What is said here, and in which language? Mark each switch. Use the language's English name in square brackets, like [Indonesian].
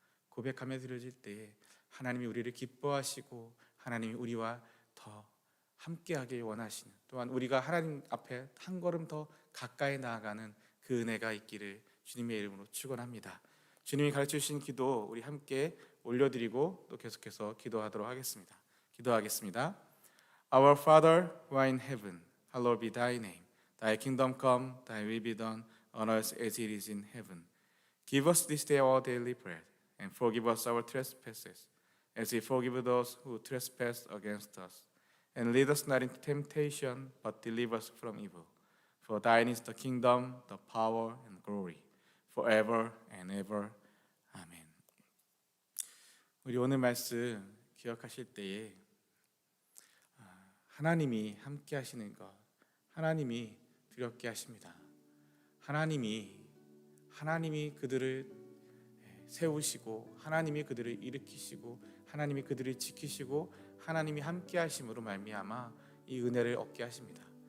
[Korean] 고백하며 드려질 때에 하나님이 우리를 기뻐하시고 하나님이 우리와 더 함께하길 원하시는, 또한 우리가 하나님 앞에 한 걸음 더 가까이 나아가는 그 은혜가 있기를 주님의 이름으로 축원합니다. 주님이 가르쳐 주신 기도 우리 함께 올려드리고 또 계속해서 기도하도록 하겠습니다. 기도하겠습니다. [English] Our Father who art in heaven, hallowed be thy name. Thy kingdom come, thy will be done on earth as it is in heaven. Give us this day our daily bread, and forgive us our trespasses, as we forgive those who trespass against us. And lead us not into temptation, but deliver us from evil. For thine is the kingdom, the power, and glory, forever and ever. [Korean] 아멘. 우리 오늘 말씀 기억하실 때에 하나님이 함께 하시는 것, 하나님이 두렵게 하십니다. 하나님이 그들을 세우시고, 하나님이 그들을 일으키시고, 하나님이 그들을 지키시고, 하나님이 함께 하심으로 말미암아 이 은혜를 얻게 하십니다.